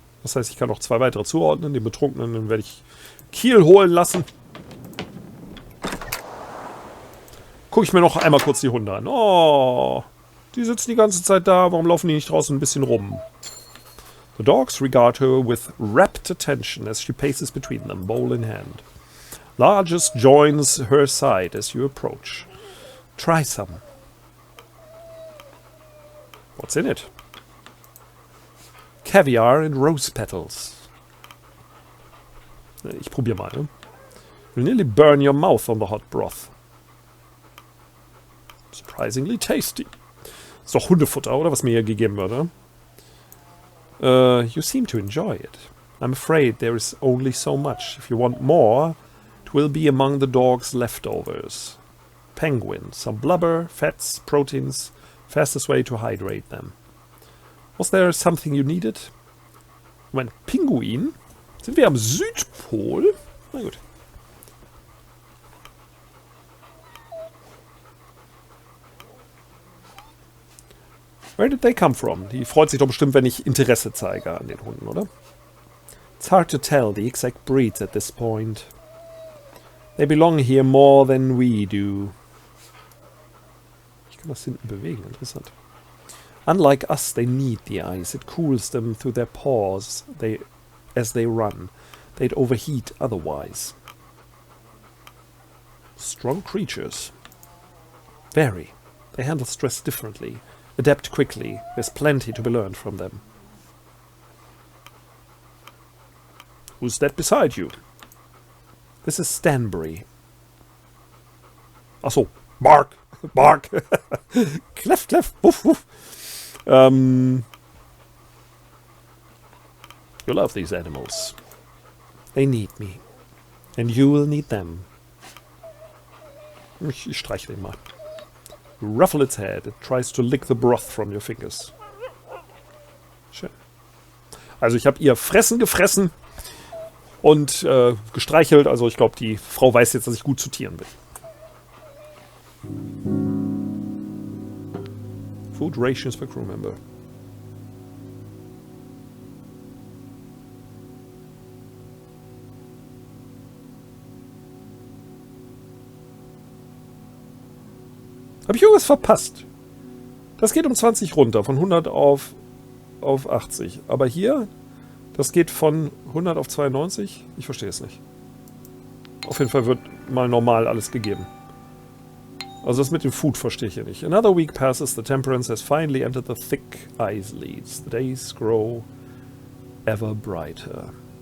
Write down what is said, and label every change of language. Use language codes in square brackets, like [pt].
[de] Das heißt, ich kann noch 2 weitere zuordnen. Den Betrunkenen den werde ich Kiel holen lassen. Gucke ich mir noch einmal kurz die Hunde an. Oh, die sitzen die ganze Zeit da. Warum laufen die nicht draußen ein bisschen rum? [en] The dogs regard her with rapt attention as she paces between them, bowl in hand. Largest joins her side as you approach. Try some. What's in it? Caviar and rose petals. [de] Ich probiere mal, ne? [en] Will nearly burn your mouth on the hot broth. Surprisingly tasty. [de] Ist doch Hundefutter, oder? Was mir hier gegeben wird, ne? [en] You seem to enjoy it. I'm afraid there is only so much. If you want more, it will be among the dog's leftovers. Penguin, some blubber, fats, proteins... Fastest way to hydrate them. Was there something you needed? [de] Mein Pinguin? Sind wir am Südpol? Na gut. [en] Where did they come from? [de] Die freut sich doch bestimmt, wenn ich Interesse zeige an den Hunden, oder? [en] It's hard to tell the exact breeds at this point. They belong here more than we do. [de] Ich kann das hinten bewegen, interessant. [en] Unlike us, they need the ice. It cools them through their paws as they run. They'd overheat otherwise. Strong creatures. Very. They handle stress differently. Adapt quickly. There's plenty to be learned from them. Who's that beside you? This is Stanbury. [de] Ach so. [en] Bark. Bark. Clef, clef. Wuff, wuff. You love these animals. They need me. And you will need them. [de] Ich streiche den mal. [en] You ruffle its head. It tries to lick the broth from your fingers. [de] Schön. Also ich habe ihr Fressen gefressen und gestreichelt. Also ich glaube, die Frau weiß jetzt, dass ich gut zu Tieren bin. [en] Food rations per crew member. [de] Habe ich irgendwas verpasst? Das geht um 20 runter, von 100 auf 80. Aber hier, das geht von 100 auf 92? Ich verstehe es nicht. Auf jeden Fall wird mal normal alles gegeben. Also das mit dem Food verstehe ich hier nicht. [en] Another week passes, the temperance has finally entered the thick ice leads. The days grow ever brighter.